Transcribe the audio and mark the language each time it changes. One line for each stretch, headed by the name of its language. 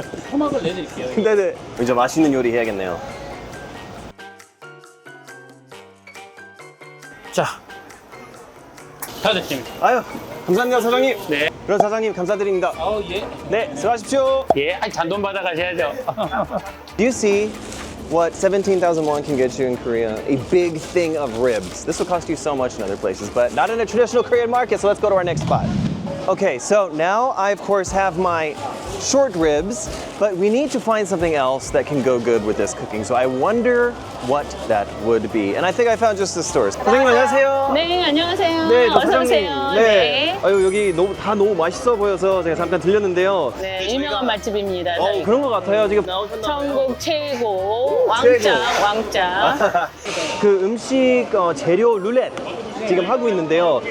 Korean: 토막을 내드릴게요. 네네. 이제 맛있는 요리 해야겠네요. 자, 다 됐습니다. 아유, 감사합니다, 사장님. 네. 그럼 사장님, 감사드립니다. 예. 네, 수고하십시오. 예, 잔돈 받아 가셔야죠.
English: Do you see what 17,000 won can get you in Korea? A big thing of ribs. This will cost you so much in other places, but not in a traditional Korean market, so let's go to our next spot. Okay, so now I, of course, have my short ribs, but we need to find something else that can go good with this cooking. So I wonder what that would be. And I think I found just the stores.
Korean: 선생님, 안녕하세요. 네, 안녕하세요. 네, 저 어서 사장님. 오세요. 네. 네. 아유, 여기 다 너무 맛있어 보여서 제가 잠깐 들렸는데요. 네, 유명한 맛집입니다. 저희. 그런 것 같아요. 지금 전국 최고 최고. 왕짱. 그 음식 재료 룰렛 지금 하고 있는데요.